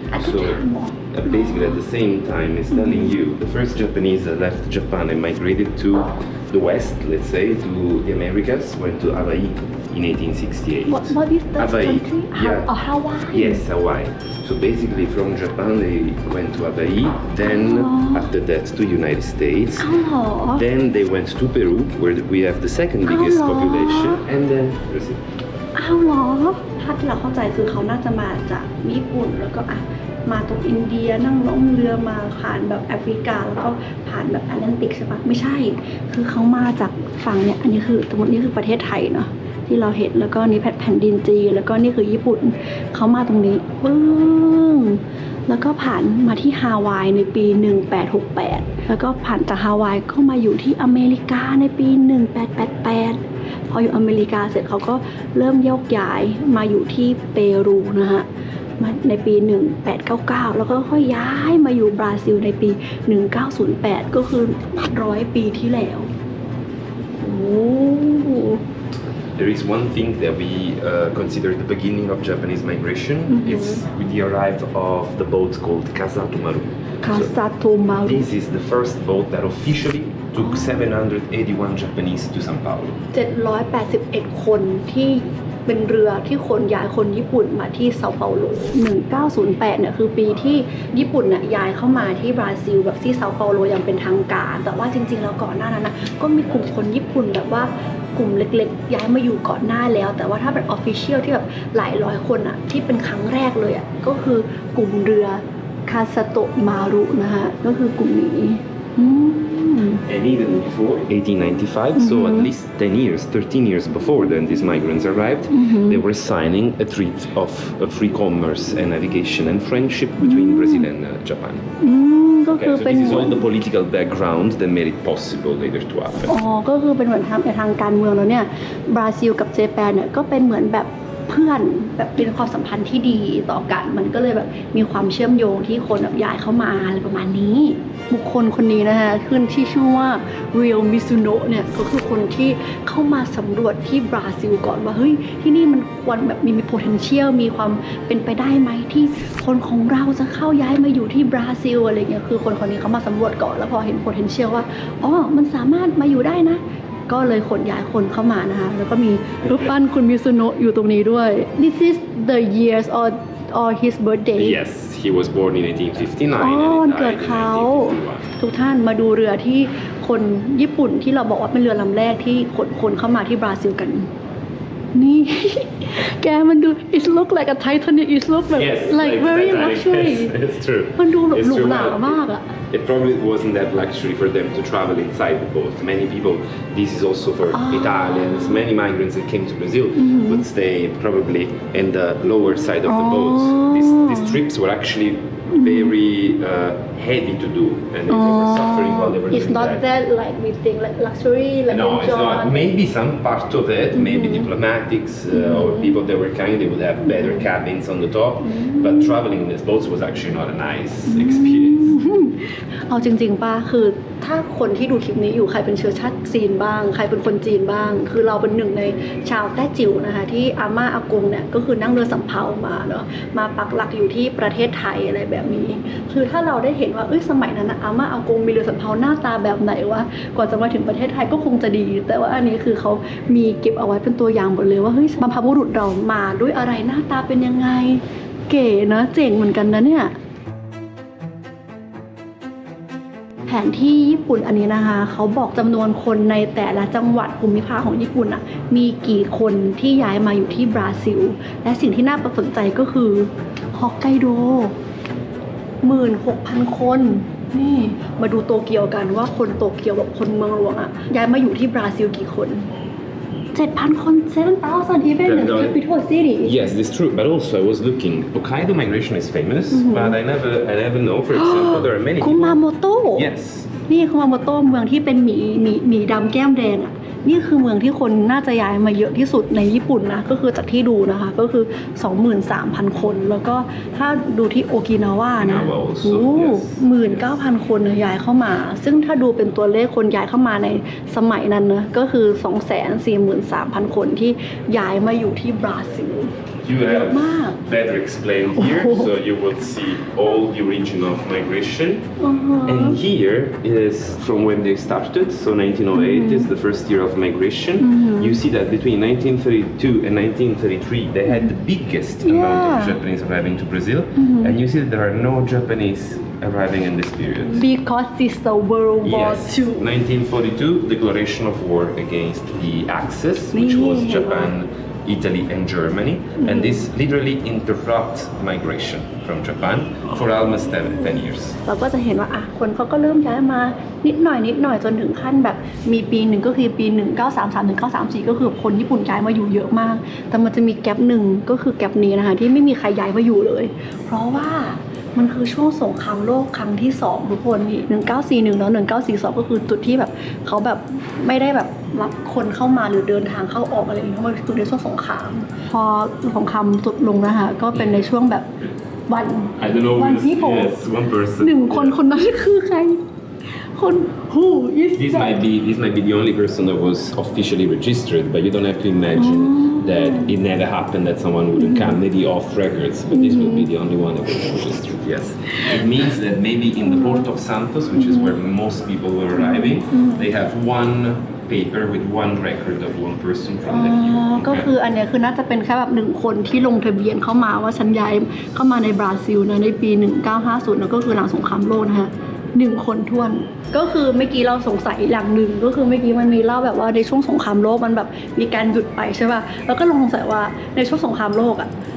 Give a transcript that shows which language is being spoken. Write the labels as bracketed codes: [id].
[en] So basically at the same time it's telling you the first Japanese that left Japan and migrated to the west, let's say, to the Americas, went to Hawaii in 1868. What is that Hawaii. country? Yeah. Hawaii. Yes, Hawaii. So basically from Japan they went to Hawaii, then after that to United States. [th] อ้าวเหรอ [en] Then they went to Peru, where we have the second biggest Oh. population, and then Brazil. [th] อ้าวเหรอถ้าที่เราเข้าใจคือเขาน่าจะมาจากญี่ปุ่นแล้วก็มาตรงอินเดียนั่งล่องเรือมาผ่านแบบแอฟริกาแล้วก็ผ่านแบบแอตแลนติกใช่ปะไม่ใช่ คือเขามาจากฝั่งเนี่ยอันนี้คือสมมตินี่คือประเทศไทยเนาะที่เราเห็นแล้วก็นี่แผ่นดินจีนแล้วก็นี่คือญี่ปุ่นเขามาตรงนี้ปึ้ งแล้วก็ผ่านมาที่ฮาวายในปี 1868 แล้วก็ผ่านจากฮาวายก็มาอยู่ที่อเมริกาในปี 1888 พออยู่อเมริกาเสร็จเขาก็เริ่มโยกย้ายมาอยู่ที่เปรูนะฮะมาในปี 1899 แล้วก็ค่อยย้ายมาอยู่บราซิลในปี 1908 ก็คือ100 ปีที่แล้วโอ้ [en] There is one thing that we consider the beginning of Japanese migration. It's with the arrival of the boat called Kasato Maru. [th] คาซาโตมารุ [en] This is the first boat that officially took 781 Japanese to Sao Paulo. [th] 781 คนที่เป็นเรือที่ขนย้ายคนญี่ปุ่นมาที่เซาเปาโล 1908 เนี่ยคือปีที่ญี่ปุ่นเนี่ยย้ายเข้ามาที่บราซิลแบบที่เซาเปาโลอย่างเป็นทางการ แต่ว่าจริงๆแล้วก่อนหน้านั้นนะก็มีกลุ่มคนญี่ปุ่นแบบว่ากลุ่มเล็กๆย้ายมาอยู่ก่อนหน้าแล้ว แต่ว่าถ้าเป็นออฟฟิเชียลที่แบบหลายร้อยคนอะที่เป็นครั้งแรกเลยอะก็คือกลุ่มเรือคาซาโตะมารุนะคะก็คือกลุ่มนี้ [en] And even before 1895, so at least 10 years, 13 years before then these migrants arrived, they were signing a treaty of free commerce and navigation and friendship between Brazil and Japan. [th] ก็คือ [en] So [th] เป็น [en] this is all the political background that made it possible later to happen. [th] อ๋อก็คือเป็นเหมือนทางการเมืองแล้วเนี่ยบราซิลกับเจแปนเนี่ยก็เป็นเหมือนแบบเพื่อนแบบเป็นความสัมพันธ์ที่ดีต่อกันมันก็เลยแบบมีความเชื่อมโยงที่คนแบบย้ายเข้ามาอะไรประมาณนี้ บุคคลคนนี้นะคะขึ้นที่ชื่อว่าเรียวมิซุโนะเนี่ยก็คือคนที่เข้ามาสำรวจที่บราซิลก่อนว่าเฮ้ยที่นี่มันควรแบบมี potential มีความเป็นไปได้ไหมที่คนของเราจะเข้าย้ายมาอยู่ที่บราซิลอะไรเงี้ยคือคนนี้เขามาสำรวจก่อนแล้วพอเห็น potential ว่าอ๋อมันสามารถมาอยู่ได้นะก็เลยขนย้ายคนเข้ามานะคะแล้วก็มีรูปปั้นคุณมิซุโนะอยู่ตรงนี้ด้วย [en] This is the years or his birthday Yes, he was born in 1859 [th] อ๋อ [en] and [th] เกิ [en] he [th] ด [en] died [th] เขา [en] in 1851. [th] ทุกท่านมาดูเรือที่คนญี่ปุ่นที่เราบอกว่าเป็นเรือลำแรกที่ขนคนเข้ามาที่บราซิลกันนี่ แกมันดู [en] it look like a Titanic it look like very luxury Yes, it's true. [th] มันดูแบบ [en] It's [th] หรู [en] true. [th] หรามากอะ [en] It probably wasn't that luxury for them to travel inside the boat. Many people, this is also for Italians, many migrants that came to Brazil would stay probably in the lower side of the boats. These trips were actually very heavy to do, and they were suffering while they were It's doing not that like we think like luxury like No, it's enjoy not. Maybe some part of it, maybe diplomatics or people that were kind, they would have better cabins on the top. But traveling in these boats was actually not a nice experience. [th] เอาจริงๆป่ะคือถ้าคนที่ดูคลิปนี้อยู่ใครเป็นเชื้อชาติจีนบ้างใครเป็นคนจีนบ้าง คือเราเป็นหนึ่งในชาวแต้จิ๋วนะคะที่อาม่าอากงเนี่ยก็คือนั่งเรือสำเภามาเนาะมาปักหลักอยู่ที่ประเทศไทยอะไรแบบนี้คือถ้าเราได้เห็นว่าสมัยนั้นอาม่าอากงมีเรือสำเภาหน้าตาแบบไหนวะก่อนจะมาถึงประเทศไทยก็คงจะดี แต่ว่าอันนี้คือเขามีเก็บเอาไว้เป็นตัวอย่างหมดเลยว่าเฮ้ยบรรพบุรุษเรามาด้วยอะไรหน้าตาเป็นยังไงเก๋นะเจ๋งเหมือนกันนะเนี่ย แผนที่ญี่ปุ่นอันนี้นะคะเขาบอกจำนวนคนในแต่ละจังหวัดภูมิภาคของญี่ปุ่นอ่ะมีกี่คนที่ย้ายมาอยู่ที่บราซิลและสิ่งที่น่าสนใจก็คือฮอกไกโด 16,000 คนนี่มาดูโตเกียวกันว่าคนโตเกียวแบบคนเมืองหลวงอ่ะย้ายมาอยู่ที่บราซิลกี่คน 7,000 คน 7,000 [en] even in the capital city Yes, this is true. But also, I was looking. Hokkaido migration is famous, but I never know. For example, there are many [th] คุ [en] people. [th] มาโมโตะ [en] Yes. [th] นี่คุมาโมโตะเมืองที่เป็นหมีดำแก้มแดงอ่ะ นี่คือเมืองที่คนน่าจะย้ายมาเยอะที่สุดในญี่ปุ่นนะก็คือจากที่ดูนะคะก็คือ 23,000 คนแล้วก็ถ้าดูที่โอกินาวานะ [en] Okinawa also, [th] โอ้ [en] yes. [th] 19,000 คนย้ายเข้ามา ซึ่งถ้าดูเป็นตัวเลขคนย้ายเข้ามาในสมัยนั้นนะก็คือ 243,000 คนที่ย้ายมาอยู่ที่บราซิล [en] You have Wow. better explained here, Oh. so you will see all the origin of migration. Uh-huh. And here is from when they started, so 1908 is the first year of migration. You see that between 1932 and 1933, they had the biggest amount of Yeah. Japanese arriving to Brazil, and you see that there are no Japanese arriving in this period. Because it's the World War Yes, II 1942, declaration of war against the Axis, which was Yeah. Japan, Italy, and Germany, and this literally interrupts migration from Japan for almost 10 years. [th] เราก็จะเห็นว่าคนเขาก็เริ่มย้ายมานิดหน่อยจนถึงขั้นแบบมีปีหนึ่งก็คือปี 1933 ถึง 1934 ก็คือคนญี่ปุ่นย้ายมาอยู่เยอะมาก แต่มันจะมีแกลบหนึ่งก็คือแกลบนี้นะคะที่ไม่มีใครย้ายมาอยู่เลย เพราะว่ามันคือช่วงสงครามโลกครั้งที่2ทุกคนนี่1941แล้ว1942ก็คือจุดที่แบบเขาแบบไม่ได้แบบรับคนเข้ามาหรือเดินทางเข้าออกอะไรอย่างเงี้ยเพราะมันคือในช่วงสงครามพอสงครามจบลงนะคะก็เป็นในช่วงแบบวัน [en] I don't know. One people. Yes, one person. [th] หนึ่งคนคนนั้นคือใคร คน [en] who is This that? might be the only person that was officially registered, but you don't have to imagine that it never happened that someone wouldn't come, maybe off records, but this will be the only one that was registered. Yes, it means that maybe in the port of Santos, which is where most people were arriving, they have one paper with one record of one person from that year. [th] ก็คืออันเนี้ยคือน่าจะเป็นแค่แบบ1คนที่ลงทะเบียนเข้ามาว่าฉันย้ายเข้ามาในบราซิลนะในปี 1950แล้วก็คือหลังสงครามโลกนะคะ1 คนท้วน ก็คือเมื่อกี้เราสงสัยอย่างหนึ่งก็คือเมื่อกี้มันมีเล่าแบบว่าในช่วงสงครามโลกมันแบบมีการหยุดไปใช่ป่ะแล้วก็ลองสงสัยว่าในช่วงสงครามโลกอะ